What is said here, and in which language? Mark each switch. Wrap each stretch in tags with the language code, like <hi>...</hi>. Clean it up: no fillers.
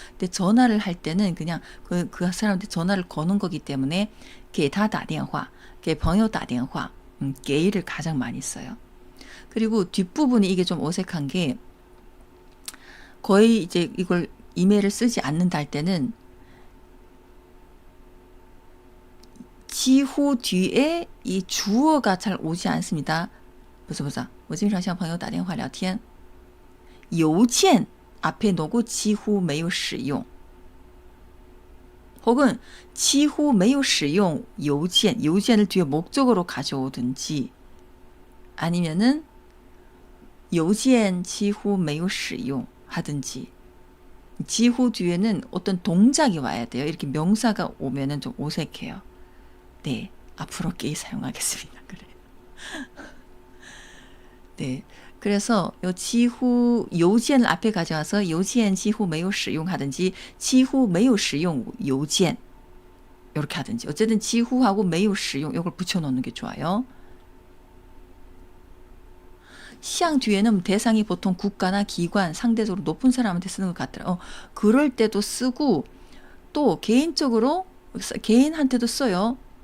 <ko>근데 전화를 할 때는 그냥 그 사람한테 전화를 거는 거기 때문에</ko> <zh>给他打电话, 给朋友打电话,</zh> <ko>给를 가장 많이 써요. 그리고 뒷부분이 이게 좀 어색한 게 거의 이제 이걸 이메일을 쓰지 않는다 할 때는 几乎 뒤에 이 주어가 잘 오지 않습니다. 보자.</ko> <zh>我经常向朋友打电话聊天.邮件</zh> <ko>앞에 놓고</ko> <zh>几乎没有使用.</zh> <ko>혹은</ko> <zh>几乎没有使用邮件,</zh> <ko>邮件을 뒤에 목적으로 가져오든지 아니면은</ko> <zh>邮件几乎没有使用</zh> <ko>하든지. 几乎 뒤에는 어떤 동작이 와야 돼요. 이렇게 명사가 오면은 좀 어색해요. 네, 앞으로 게이 사용하겠습니다. 그래. 네, 그래서 요 几乎 邮件을 앞에 가져와서</ko> <zh>邮件几乎没有使用</zh> <ko>하든지</ko> <zh>几乎没有使用邮件</zh> <ko>이렇게 하든지. 어쨌든 几乎하고</ko> <zh>没有使用</zh> <ko>이걸 붙여놓는 게 좋아요. 向 뒤에는 대상이 보통 국가나 기관, 상대적으로 높은 사람한테 쓰는 것 같더라고요. 그럴 때도 쓰고 또 개인적으로 개인한테도 써요.</ko>